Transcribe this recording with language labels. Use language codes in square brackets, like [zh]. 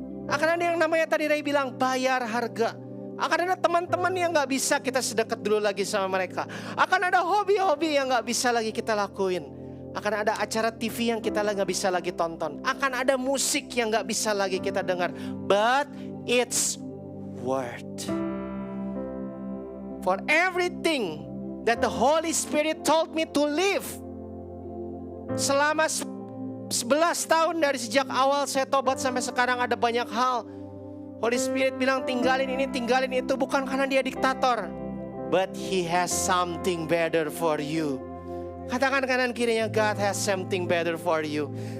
[id] Akan ada yang namanya tadi Ray bilang bayar harga. Akan ada teman-teman yang gak bisa kita sedekat dulu lagi sama mereka. Akan ada hobi-hobi yang gak bisa lagi kita lakuin. Akan ada acara TV yang kita gak bisa lagi tonton. Akan ada musik yang gak bisa lagi kita dengar. [en] But it's worth. For everything that the Holy Spirit told me to live. [id] Selama 11 tahun dari sejak awal saya tobat sampai sekarang ada banyak hal. Holy Spirit bilang tinggalin ini, tinggalin itu, bukan karena Dia diktator. [en] But He has something better for you. [id] Katakan kanan kirinya, [en] God has something better for you.